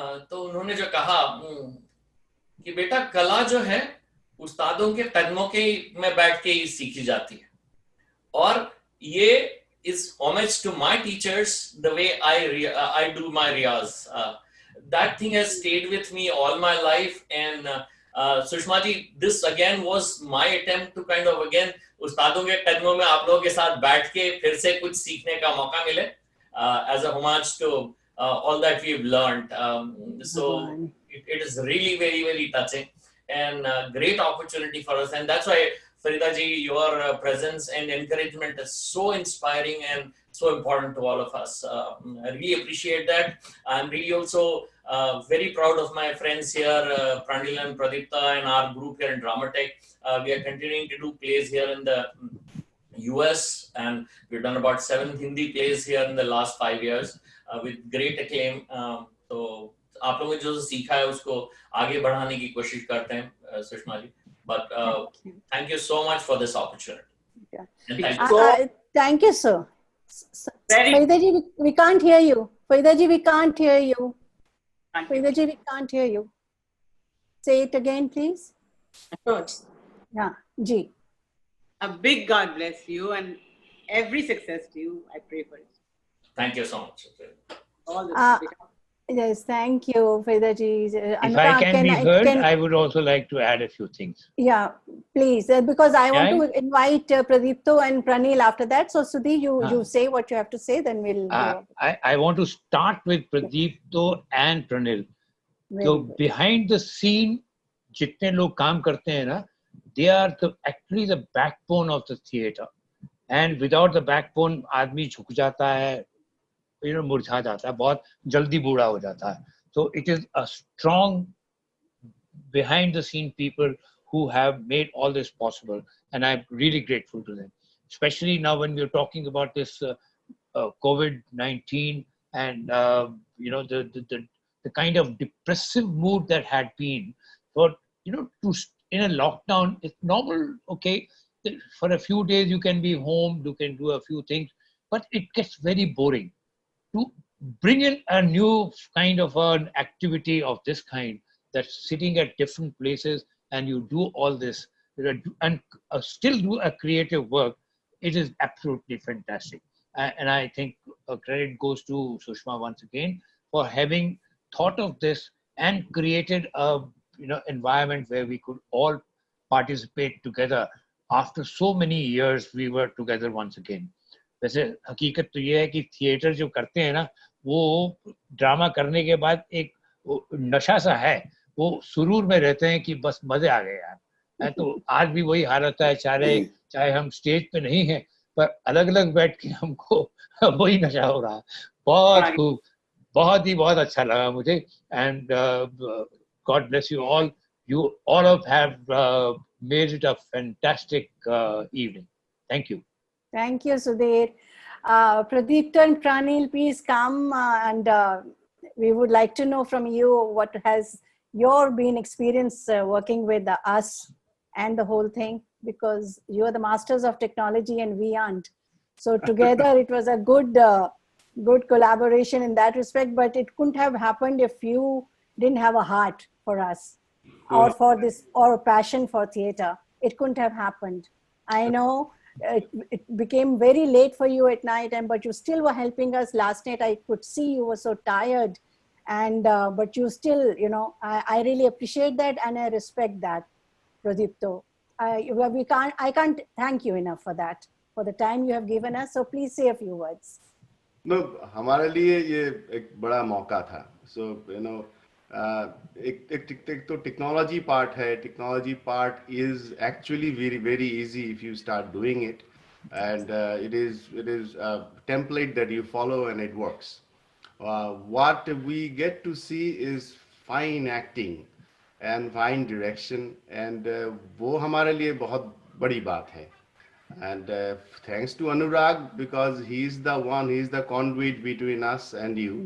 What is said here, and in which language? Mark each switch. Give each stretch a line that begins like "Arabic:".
Hindi: तो उन्होंने जो कहा कि बेटा कला जो है उस्तादों के कदमों के में बैठ के ही सीखी जाती है, और ये
English: is homage to my teachers, the way I do my riyaz. That thing has stayed with me all my life, and Sushma ji, this again was my attempt to kind of again
Hindi: उस्तादों के कदमों में आप लोगों के साथ बैठ के फिर से कुछ सीखने का मौका मिले,
English: as a homage to all that we've learned. So it is really very, very touching and great opportunity for us, and that's why Farida ji, your presence and encouragement is so inspiring and so important to all of us. I really appreciate that. I'm really also very proud of my friends here, Pranil and Pradipta, and our group here in Dramatech. We are continuing to do plays here in the US, and we've done about 7 Hindi plays here in the last 5 years with great acclaim.
Hindi: तो आप लोगों ने जो सीखा है उसको आगे बढ़ाने की कोशिश करते हैं Sushma ji.
English: But thank you so much for this opportunity. And thank you, sir. Farida ji, we can't hear you. Farida ji, we can't hear you. Farida ji, we can't hear you. Say it again, please. Of course. Yeah, ji. A big God bless you and every success to you. I pray for it. Thank you so much. All this. Yes, thank you, Farida ji. If I can be heard, I would also like to add a few things. Yeah, please, because I want to invite Pradipto and Pranil after that. So, Sudhi, you say what you have to say, then we'll. I want to start with Pradipto and Pranil. So, behind the scene,
Hindi: जितने लोग काम करते हैं ना,
English: they are actually the backbone of the theatre. And without the backbone,
Hindi: आदमी झुक जाता है, मुरझा जाता है, बहुत जल्दी बूढ़ा हो जाता है.
English: So it is a strong behind the scene people who have made all this possible, and I'm really grateful to them, especially now when we're talking about this COVID-19 and the kind of depressive mood that had been, for to in a lockdown, it's normal, okay, for a few days you can be home, you can do a few things, but it gets very boring. To bring in a new kind of an activity of this kind, that's sitting at different places and you do all this and still do a creative work, it is absolutely fantastic. And I think credit goes to Sushma once again for having thought of this and created a environment where we could all participate together. After so many years, we were together once again.
Hindi: वैसे हकीकत तो ये है कि theatre जो करते हैं ना, वो ड्रामा करने के बाद एक नशा सा है, वो सुरूर में रहते हैं कि बस मजे आ गए यार। तो आज भी वही हालत है, चाहे हम स्टेज पे नहीं हैं, पर अलग अलग बैठ के हमको वही नशा हो रहा है। बहुत खूब, बहुत अच्छा लगा मुझे।
English: And God bless you all, you all have made it a fantastic evening. Thank you. Thank you, Sudhir. Pradeep and Pranil, please come and we would like to know from you what has your been experience working with us and the whole thing, because you are the masters of technology and we aren't. So together it was a good collaboration in that respect, but it couldn't have happened if you didn't have a heart for us or for this, or a passion for theater. It couldn't have happened. I know it became very late for you at night, but you still were helping us. Last night I could see you were so tired, and but you still, I really appreciate that and I respect that, Pradipto. I can't thank you enough for that, for the time you have given us. So please say a few words.
Hindi: No, हमारे लिए ये एक बड़ा मौका था. So एक तो technology part है.
English: Technology part is actually very easy if you start doing it, and it is a template that you follow and it works. What we get to see is fine acting and fine direction, and
Hindi: वो हमारे लिए बहुत बड़ी बात है.
English: And thanks to Anurag, because he's the conduit between us and you.